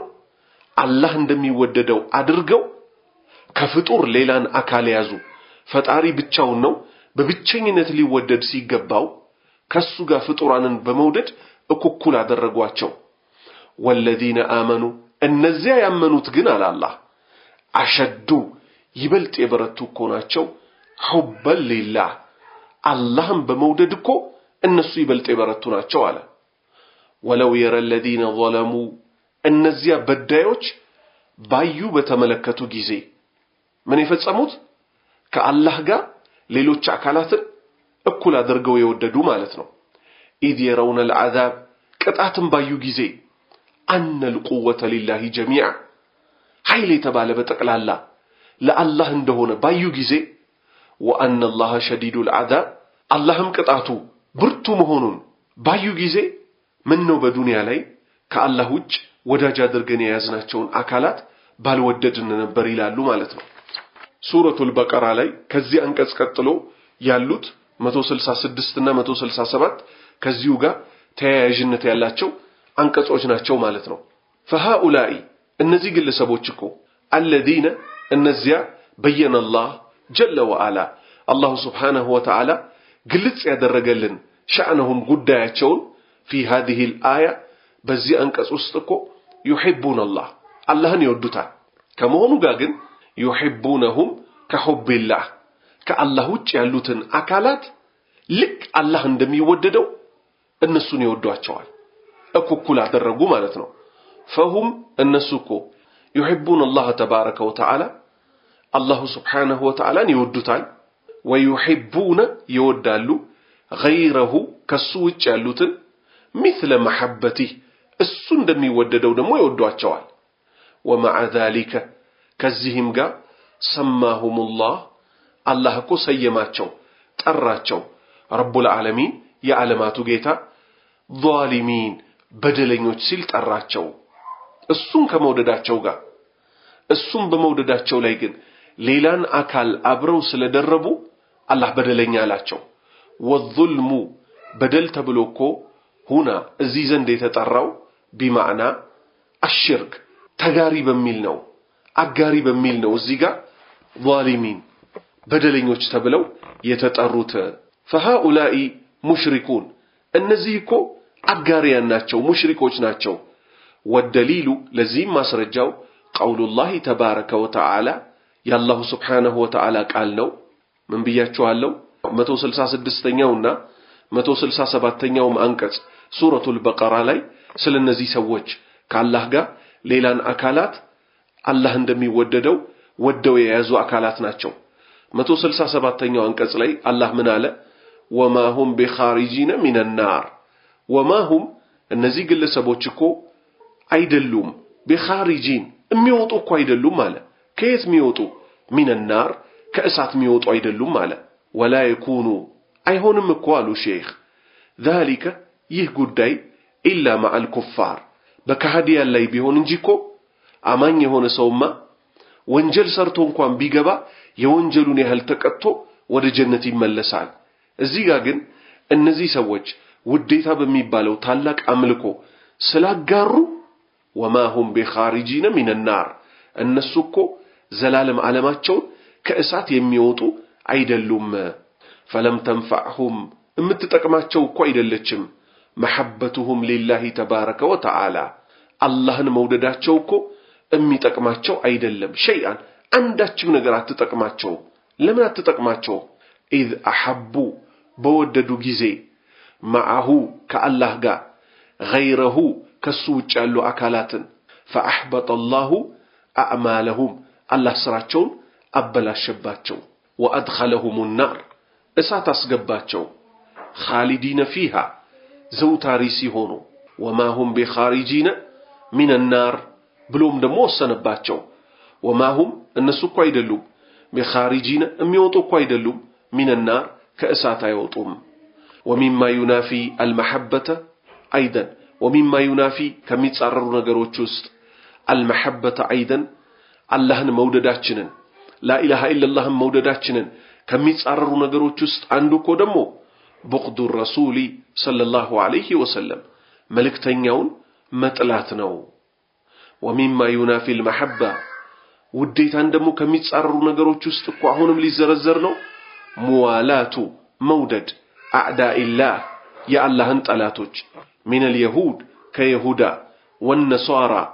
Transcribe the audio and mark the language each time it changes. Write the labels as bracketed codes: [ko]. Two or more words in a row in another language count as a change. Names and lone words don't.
[am] አላህ እንደሚወደደው አድርገው ከፍጡር ሌላን አካል ያዙ። ፈጣሪ ብቻውን ነው በብቸኝነት ሊወደድ ሲገባው ከሱ ጋር ፍጡራንን በመውደድ እኩል አደረጓቸው። [ar] والذين آمنوا النزيا يمنوت [am] ግን አለ አላህ አሸዱ ይበልጥ የበረቱ እኮ ናቸው [ar] حبا لله [am] አላህን በመውደድ እኮ እነሱ ይበልጥ የበረቱ ናቸው አለ [ar] ولو يرى الذين ظلموا [am] እነዚያ በዳዮች ባዩ በተመለከቱ ጊዜ ምን ይፈጸሙት ከአላህ ጋር ሌሎች አካላትን እኩል አድርገው የወደዱ ማለት ነው [ar] إذ يرون العذاب [am] ቅጣትን ባዩ ጊዜ [ar] أن القوة لله جميعا [am] ኃይል የተባለ በጠቅላላ ለአላህ እንደሆነ ባዩ ጊዜ [ar] وأن الله شديد العذاب اللهم [am] ቅጣቱ ብርቱ መሆኑን ባዩ ጊዜ ምን ነው በዱንያ ላይ ከአላህ ውጭ ወዳጅ አድርገን የያዝናቸውን አካላት ባልወደድን ነበር ይላሉ ማለት ነው ሱረቱል በቀራ ላይ ከዚህ አንቀጽ ቀጥሎ ያሉት 166 እና 167 ከዚሁ ጋር ተያያዥነት ያላቸው አንቀጾች ናቸው ማለት ነው فهؤلاء እነዚህ ግለሰቦች እኮ الذين እነዚያ [ar] በየነ الله جل وعلا الله سبحانه وتعالى [am] ግልጽ ያደረገልን [ar] شأنهم ጉዳያቸውን في هذه [am] الآية በዚህ አንቀጽ ውስጥ እኮ [ar] يحبون الله [am] አላህን ይወዱታል ከመሆኑ ጋር ግን [ar] يحبونهم كحب الله [am] ከአላህ ውጭ ያሉትን አካላት ልክ አላህ እንደሚወደደው እነሱን ይወዷቸዋል እኩል አደረጉ ማለት ነው فهم እነሱ እኮ [ar] يحبون الله تبارك وتعالى الله سبحانه وتعالى [am] ይወዱታል [ar] ويحبون يودالو غيره [am] ከሱ ውጭ ያሉትን [ar] مثل محبته [am] እሱ እንደሚወደደው ደግሞ ይወዷቸዋል [ar] ومع ذلك [am] ከዚህም ጋር [ar] سماهم الله الله [am] እኮ ሰየማቸው ጠራቸው [ar] رب العالمين [am] የዓለማቱ ጌታ ظالمين በደለኞች ሲል ጠራቸው እሱን ከመውደዳቸው ጋር እሱን በመውደዳቸው ላይ ግን ሌላን አካል አብረው ስለደረቡ አላህ በደለኛ አላቸው [ar] والظلم بدل [am] ተብሎኮ ሁና እዚህ ዘንድ የተጠራው [ar] بمعنى الشرك [am] ተጋሪ በሚል ነው አጋሪ በሚል ነው እዚህ ጋር ظالمين በደለኞች ተብለው የተጠሩት [ar] فهؤلاء مشركون [am] እነዚህ እኮ አጋሪያን ናቸው ሙሽሪኮች ናቸው [ar] والدليل لزيم [am] ማስረጃው [ar] قول الله تبارك وتعالى يا الله سبحانه وتعالى قال [am] ነው ምን ብያችኋለሁ 166ኛውና 167ኛው አንቀጽ ሱረቱል በቀራ ላይ ስለነዚህ ሰዎች ከአላህ ጋር ሌላን አካላት አላህ እንደሚወደደው ወደው የያዙ አካላት ናቸው 167ኛው አንቀጽ ላይ አላህ ምን አለ [ar] وما هم بخارجين من النار وما هم [am] እነዚህ ግለሰቦች እኮ አይደሉም بخارجين የሚወጡ እኮ አይደሉም ማለት ከየት የሚወጡ [ar] من النار [am] ከእሳት የሚወጡ አይደሉም ማለት [ar] ولا يكونوا [am] አይሆንም እኮ አሉ ሼክ ذلك ይህ ጉዳይ [ar] إلا مع الكفار [am] በካህዲያን ላይ ቢሆን እንጂ እኮ አማኝ የሆነ ሰውማ ወንጀል ሰርቶ እንኳን ቢገባ የወንጀሉን ያህል ተቀጥቶ ወደ ጀነት ይመለሳል እዚህ ጋር ግን እነዚህ ሰዎች ውዴታ በሚባለው ታላቅ አምልኮ ስላጋሩ [ar] وما هم بخارجين من النار [am] እነሱ እኮ ዘላለም ዓለማቸው ከእሳት የሚወጡ አይደሉም [ar] فلم تنفعهم [am] እምትጠቅማቸው እኮ አይደለችም [ar] محبتهم لله تبارك وتعالى [am] አላህን መውደዳቸው እኮ የሚጠቅማቸው አይደለም شيئا አንዳችም ነገር አትጠቅማቸው ለምን አትጠቅማቸው [ar] إذ أحبوا [am] በወደዱ ጊዜ معه ከአላህ ጋር غيره ከሱ ውጭ ያሉ አካላትን [ar] فأحبط الله أعمالهم [am] الله ስራቸውን አበላሸባቸው [ar] وأدخلهم النار [am] እሳት አስገባቸው خالدين [ar] فيها [am] ዘውታሪ ሲሆኑ [ar] وما هم بخارجين من النار [am] ብሎም ደግሞ ወሰነባቸው [ar] وما هم እነሱ [am] እኮ አይደሉም بخارجين የሚወጡ እኮ አይደሉም [ar] من النار [am] ከእሳት አይወጡም [ar] ومما ينافي المحبة أيضا ومما ينافي [am] ከሚጻረሩ ነገሮች ውስጥ [ar] المحبة أيضا [am] አላህን መውደዳችንን [ar] لا إله إلا الله [am] መውደዳችንን ከሚጻረሩ ነገሮች ውስጥ አንዱ እኮ ደግሞ [ar] بغض الرسول صلى الله عليه وسلم [am] መልእክተኛውን መጥላት ነው [ar] ومما ينافي المحبة [am] ውዴታን ደግሞ ከሚጻረሩ ነገሮች ውስጥ እኮ አሁንም ሊዘረዘር ነው ሙዋላቱ መውደድ [ar] أعداء الله يا الله [am] طلاتوች [ar] من اليهود كيهودا [am] ወነሷራ